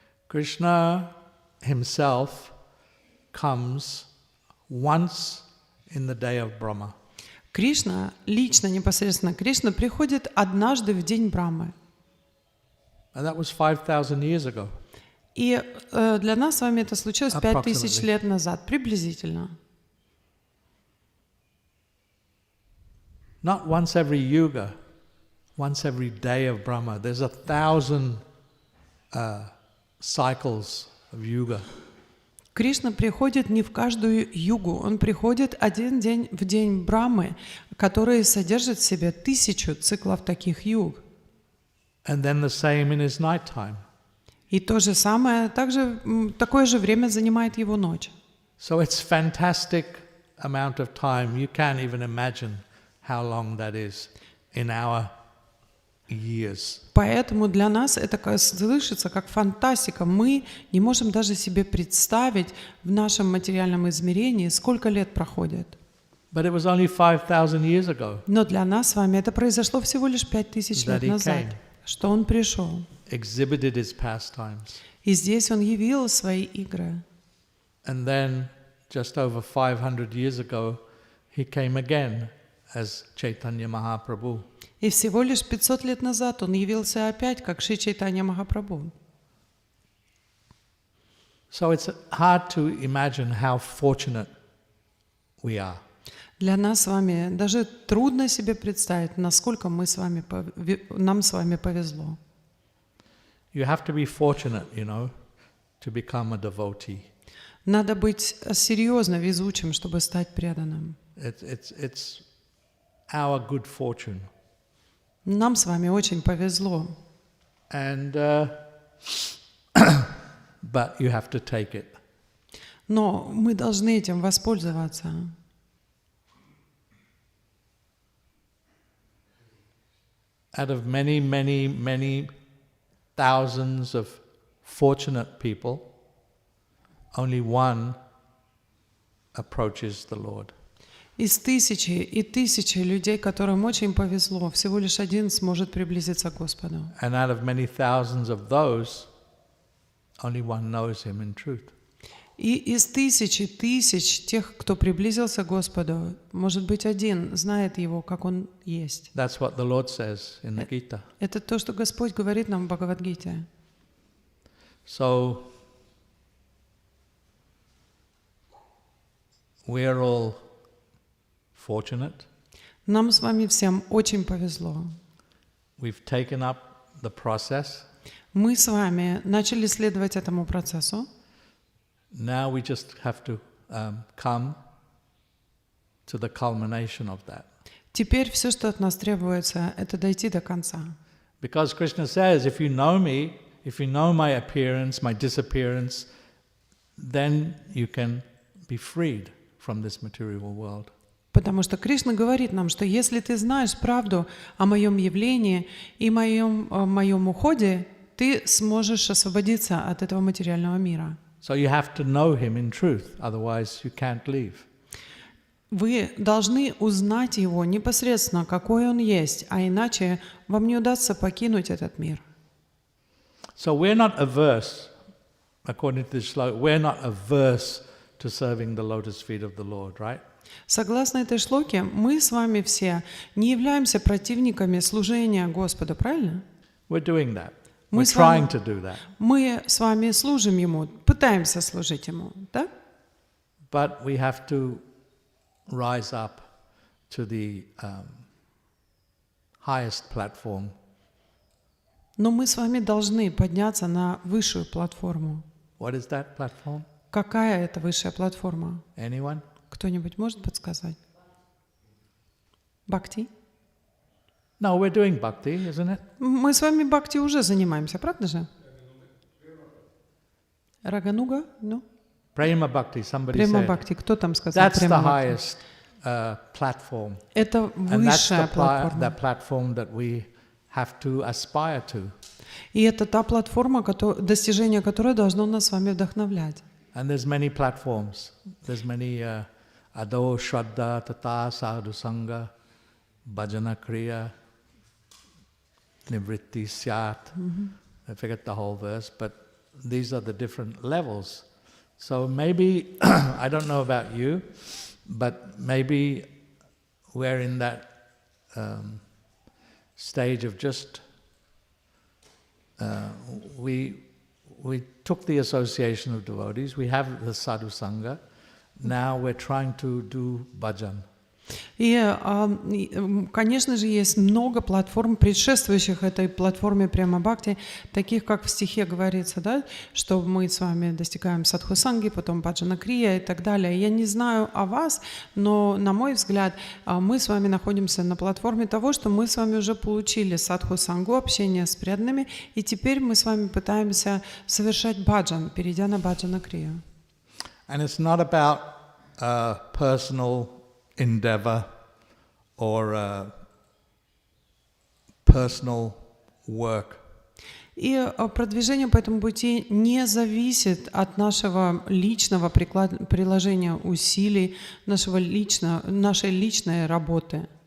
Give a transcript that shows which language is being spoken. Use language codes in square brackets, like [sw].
[en] Krishna himself comes once in the day of Brahma. [ru] Кришна, лично, непосредственно Кришна, приходит однажды в день Брамы. [en] And that was 5,000 years ago. [ru] И для нас с вами это случилось 5000 лет назад, приблизительно. [en] Not once every yuga, once every day of Brahma. There's 1,000 cycles of yuga. [ru] Кришна приходит не в каждую югу, Он приходит один день в день Брамы, который содержит в себе 1000 циклов таких юг. [en] And then the same in his nighttime. [ru] И то же самое, такое же время занимает его ночь. [en] So it's fantastic amount of time. You can't even imagine how long that is in our years. [ru] Поэтому для нас это слышится как фантастика. Мы не можем даже себе представить в нашем материальном измерении, сколько лет проходит. [en] But it was only 5,000 years ago. [ru] Но для нас с вами это произошло всего лишь 5000 лет назад, что Он пришел. [en] Exhibited his pastimes. [ru] И здесь Он явил свои игры. [en] And then, just over 500 years ago, he came again as Chaitanya Mahaprabhu. [ru] И всего лишь 500 лет назад Он явился опять, как Шри Чайтанья Махапрабху. [en] So it's hard to imagine how fortunate we are. [ru] Для нас с вами даже трудно себе представить, насколько нам с вами повезло. [en] You have to be fortunate, to become a devotee. [ru] Надо быть серьезно везучим, чтобы стать преданным. [en] It's our good fortune. [ru] Нам с вами очень повезло. [en] And but you have to take it. [ru] Но мы должны этим воспользоваться. [en] Out of many, many, many thousands of fortunate people, only one approaches the Lord. [ru] Из тысячи и тысячи людей, которым очень повезло, всего лишь один сможет приблизиться к Господу. [en] And out of many thousands of those, only one knows Him in truth. [ru] И из тысячи тысяч тех, кто приблизился к Господу, может быть, один знает Его, как Он есть. [en] That's what the Lord says in the Gita. [ru] Это то, что Господь говорит нам в Бхагавад-гите. [en] So we're all fortunate. [ru] Нам с вами всем очень повезло. [en] We've taken up the process. [ru] Мы с вами начали следовать этому процессу. [en] Now we just have to come to the culmination of that. [ru] Теперь все, что от нас требуется, это дойти до конца. [en] Because Krishna says, if you know me, if you know my appearance, my disappearance, then you can be freed from this material world. [ru] Потому что Кришна говорит нам, что если ты знаешь правду о моем явлении и моем уходе, ты сможешь освободиться от этого материального мира. [en] So you have to know him in truth, otherwise you can't leave. [ru] Вы должны узнать его непосредственно, какой он есть, а иначе вам не удастся покинуть этот мир. [en] So we're not averse, according to this sloka, we're not averse to serving the lotus feet of the Lord, right? [ru] Согласно этой шлоке, мы с вами все не являемся противниками служения Господу, правильно? [en] We're doing that. We're [ru] Мы с вами- [en] trying to do that. [ru] Мы с вами служим Ему, пытаемся служить Ему, да? [en] but we have to rise up to the highest platform. [ru] Но мы с вами должны подняться на высшую платформу. [en] What is that platform? [ru] Какая это высшая платформа? [en] Anyone? [ru] Кто-нибудь может подсказать? Бхакти? [en] No, we're doing bhakti, isn't it? [ru] Мы с вами бхакти уже занимаемся, правда же? Рагануга? Ну? [en] Prema bhakti, somebody [ru] Према [en] said. [ru] бхакти. Кто там сказал? [en] That's the [ru] Према бхакти. [en] highest platform. [ru] Это [en] And that's [ru] высшая [en] the [ru] платформа. [en] platform that we have to aspire to. [ru] И это та платформа, достижение которой должно нас с вами вдохновлять. [en] And there's many platforms. There's many ado, shraddha, tata, sadhu sangha, bhajana kriya, nivritti syat. I forget the whole verse, but these are the different levels. So maybe, I don't know about you, but maybe we're in that stage of just, we took the association of devotees, we have the sadhu sangha, now we're trying to do bhajan. [ru] И, конечно же, есть много платформ, предшествующих этой платформе Према Бхакти, таких, как в стихе говорится, да, что мы с вами достигаем садхусанги, потом баджана крия и так далее. Я не знаю о вас, но, на мой взгляд, мы с вами находимся на платформе того, что мы с вами уже получили садхусангу, общение с преданными, и теперь мы с вами пытаемся совершать баджан, перейдя на баджана крию. [en] And it's not about personal endeavor or personal work. [ru] И продвижение по этому пути не зависит от нашего личного приложения усилий, нашей личной работы.